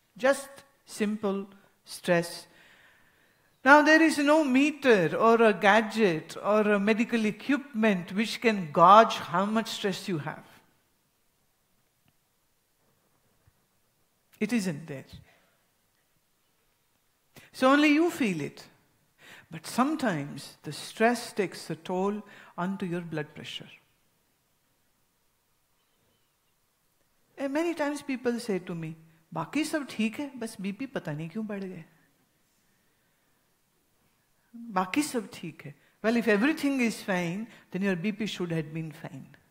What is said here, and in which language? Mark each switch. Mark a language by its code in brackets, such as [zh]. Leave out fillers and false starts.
[en] Just simple stress. Now there is no meter or a gadget or a medical equipment which can gauge how much stress you have. It isn't there. So only you feel it. But sometimes the stress takes a toll onto your blood pressure. And many times people say to me, [hi] "बाकी सब ठीक है, बस BP पता नहीं क्यों बढ़ गए." बाकी सब ठीक है. [en] Well, if everything is fine, then your BP should have been fine.